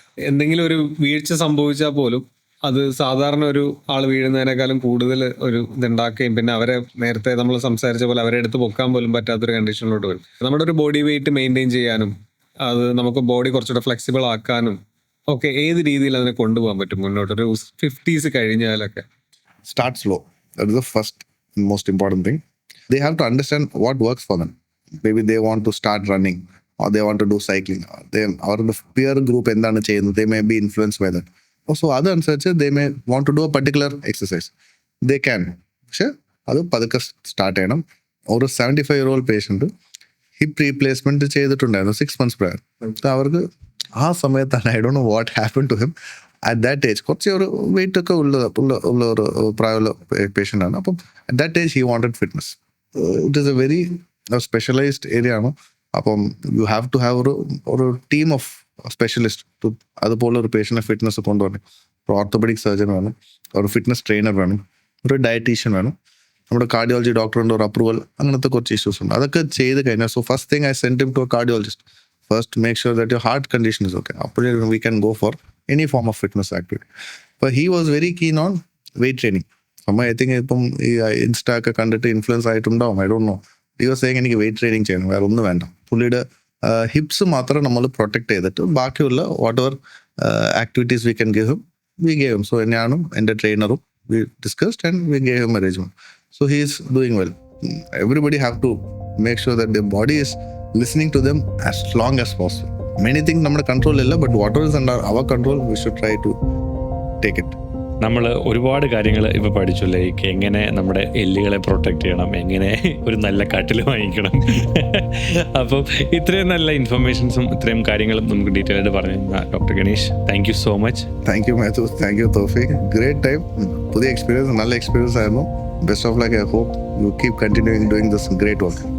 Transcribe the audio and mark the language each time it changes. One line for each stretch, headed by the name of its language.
Malayalam: എന്തെങ്കിലും ഒരു വീഴ്ച സംഭവിച്ചാൽ പോലും അത് സാധാരണ ഒരു ആൾ വീഴുന്നതിനേക്കാളും കൂടുതൽ ഒരു ഇതുണ്ടാക്കുകയും പിന്നെ അവരെ നേരത്തെ നമ്മൾ സംസാരിച്ച പോലെ അവരെ എടുത്ത് പൊക്കാൻ പോലും പറ്റാത്തൊരു കണ്ടീഷനിലോട്ട് വരും. നമ്മുടെ ഒരു ബോഡി വെയിറ്റ് മെയിൻറ്റെയിൻ ചെയ്യാനും അത് നമുക്ക് ബോഡി കുറച്ചുകൂടെ ഫ്ലെക്സിബിൾ ആക്കാനും ഒക്കെ ഏത് രീതിയിൽ അതിനെ കൊണ്ടുപോകാൻ പറ്റും മുന്നോട്ട് ഒരു 50s കഴിഞ്ഞാലൊക്കെ?
English: Start slow. That is the first most important thing. They have to understand what works for them. Maybe they want to start running or they want to do cycling. Or the peer group
Malayalam: എന്താണ് ചെയ്യുന്നത്,
English: they may be influenced by that. So
Malayalam: അതനുസരിച്ച്
English: they may want to do a particular exercise. They can.
Malayalam: പക്ഷെ അത് പതുക്കെ start ചെയ്യണം. ഒരു 75-year-old patient hip replacement ചെയ്തിട്ടുണ്ടായിരുന്നു
English: 6 months prior.
Malayalam: അവർക്ക് ആ സമയത്താണ്
English: I don't know what happen to him at that age.
Malayalam: കുറച്ച് ഒരു വെയിറ്റ് ഒക്കെ ഉള്ള ഒരു പ്രായമുള്ള പേഷ്യൻ്റ് ആണ്.
English: അപ്പം at that age he wanted fitness. It is a very specialised area ആണ്.
Malayalam: അപ്പം
English: you have to have
Malayalam: ഒരു ടീം ഓഫ് സ്പെഷ്യലിസ്റ്റ് അതുപോലെ ഒരു പേഷ്യൻ്റെ ഫിറ്റ്നസ് കൊണ്ടുവരണം. ഒരു ഓർത്തോപെഡിക് സർജൻ വേണം, ഒരു ഫിറ്റ്നസ് ട്രെയിനർ വേണം, ഒരു ഡയറ്റീഷ്യൻ വേണം, നമ്മുടെ കാർഡിയോളജി ഡോക്ടറിൻ്റെ ഒരു അപ്രൂവൽ, അങ്ങനത്തെ കുറച്ച് ഇഷ്യൂസ് ഉണ്ട്. അതൊക്കെ ചെയ്ത് കഴിഞ്ഞാൽ
English: So first thing I send him to a cardiologist. First make sure that your heart condition is okay.
Malayalam: അപ്പോഴേ
English: We can go for any form of fitness activity. But he was very keen on weight training. I think
Malayalam: ഇപ്പം ഈ insta ഒക്കെ കണ്ടിട്ട് influence ആയിട്ടുണ്ടാവും,
English: I don't know. He was saying
Malayalam: എനിക്ക് wait training ചെയ്യണം, വേറെ ഒന്നും വേണ്ട. പുള്ളിയുടെ ഹിപ്സ് മാത്രം നമ്മൾ പ്രൊട്ടക്ട് ചെയ്തിട്ട് ബാക്കിയുള്ള
English: Whatever activities we can give him we gave him. So
Malayalam: ഞാനും എൻ്റെ ട്രെയിനറും
English: We discussed and we gave him arrangement. So he is doing well. Everybody have to make sure that their body is listening to them as long as possible. Many things
Malayalam: നമ്മുടെ
English: control
Malayalam: ഇല്ല,
English: but whatever is under our control we should try to take it.
Malayalam: നമ്മൾ ഒരുപാട് കാര്യങ്ങൾ ഇപ്പോൾ പഠിച്ചു, like എങ്ങനെ നമ്മുടെ എല്ലുകളെ protect ചെയ്യണം, എങ്ങനെ ഒരു നല്ല കട്ടിൽ വാങ്ങിക്കണം. അപ്പം ഇത്രയും നല്ല ഇൻഫർമേഷൻസും ഇത്രയും കാര്യങ്ങളും നമുക്ക് ഡീറ്റെയിൽ ആയിട്ട് പറഞ്ഞു doctor Ganesh,
English: Thank you so much. Thank you Mathew, thank you Thoufiq. Great time,
Malayalam: പുതിയ എക്സ്പീരിയൻസ്, നല്ല എക്സ്പീരിയൻസ് ആയിരുന്നു.
English: Best of luck. I hope you keep continuing doing this great work.